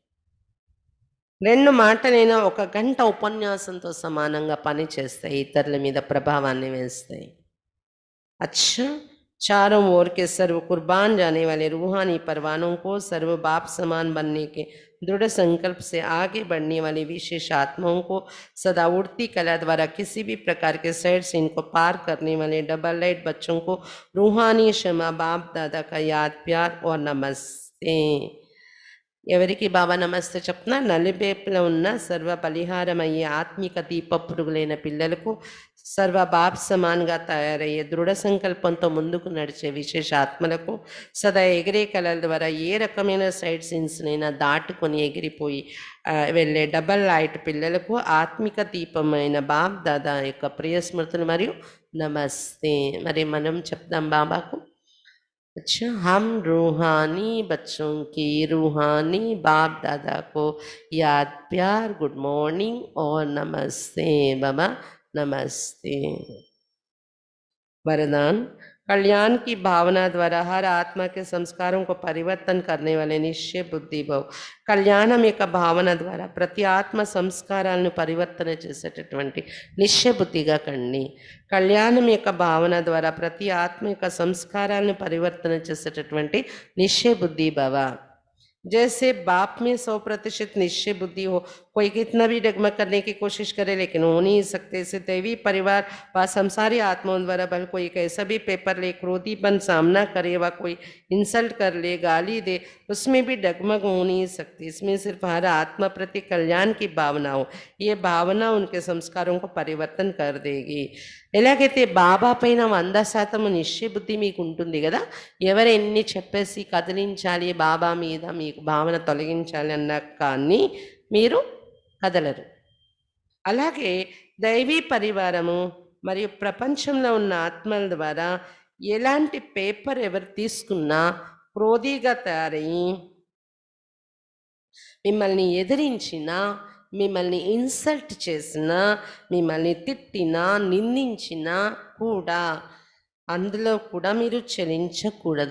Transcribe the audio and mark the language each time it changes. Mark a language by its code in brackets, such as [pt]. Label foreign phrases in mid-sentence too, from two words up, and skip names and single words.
[te] 2 మాటలైనా 1 గంట ఉపన్యాసంతో సమానంగా పని చేస్తాయి, ఇతరుల మీద ప్రభావాన్ని వేస్తాయి. [hi] अच्छा, चारों ओर के सर्व कुर्बान जाने वाले रूहानी परवानों को सर्व बाप समान बनने के दृढ़ संकल्प से आगे बढ़ने वाली विशेष आत्माओं को सदा उड़ती कला द्वारा किसी भी प्रकार के साइड से इनको पार करने वाले [en] double light [hi] बच्चों को रूहानी क्षमा बाप दादा का याद प्यार और नमस्ते. [te] ఎవరికి బాబా నమస్తే చెప్తున్నా? నలుబేపులో ఉన్న సర్వ బలిహారమయ్యే ఆత్మిక దీప పురుగులైన పిల్లలకు సర్వ బాప్ సమాన్గా తయారయ్యే దృఢ సంకల్పంతో ముందుకు నడిచే విశేష ఆత్మలకు సదా ఎగిరే కళల ద్వారా ఏ రకమైన సైడ్ సీన్స్నైనా దాటుకొని ఎగిరిపోయి వెళ్ళే [en] double light [te] పిల్లలకు ఆత్మిక దీపమైన బాప్ దాదా యొక్క ప్రియ స్మృతులు మరియు నమస్తే. మరి మనం చెప్దాం బాబాకు. [hi] अच्छा, हम रूहानी बच्चों की रूहानी बाप दादा को याद प्यार, [en] good morning [hi] और नमस्ते बाबा, नमस्ते. वरदान, कल्याण की भावना द्वारा हर आत्मा के संस्कारों को परिवर्तन करने वाले निश्चय बुद्धि भव. [te] కళ్యాణం యొక్క భావన ద్వారా ప్రతి ఆత్మ సంస్కారాలను పరివర్తన చేసేటటువంటి నిశ్చయ బుద్ధిగా కండి. కళ్యాణం యొక్క భావన ద్వారా ప్రతి ఆత్మ యొక్క సంస్కారాలను పరివర్తన చేసేటటువంటి నిశ్చయ బుద్ధి భవ. [hi] जैसे बाप में 100% निश्चय बुद्धि हो, कोई कितना भी डगमग करने की कोशिश करे लेकिन हो नहीं सकते. इसे दैवी परिवार व संसारी आत्माओं द्वारा भले कोई कैसा भी पेपर ले क्रोधीपन सामना करे व कोई इंसल्ट कर ले, गाली दे, उसमें भी डगमग हो नहीं सकती. इसमें सिर्फ हर आत्मा प्रति कल्याण की भावना हो. ये भावना उनके संस्कारों को परिवर्तन कर देगी. [te] ఎలాగైతే బాబా పైన 100% నిశ్చయ బుద్ధి మీకు ఉంటుంది కదా, ఎవరు ఎన్ని చెప్పేసి కదిలించాలి బాబా మీద మీకు భావన తొలగించాలి అన్నా కానీ మీరు కదలరు. అలాగే దైవీ పరివారము మరియు ప్రపంచంలో ఉన్న ఆత్మల ద్వారా ఎలాంటి పేపర్ ఎవరు తీసుకున్నా క్రోధీగా తయారయ్యి మిమ్మల్ని ఎదిరించినా, మిమ్మల్ని ఇన్సల్ట్ చేసినా, మిమ్మల్ని తిట్టినా, నిందించినా కూడా అందులో కూడా మీరు చలించకూడదు.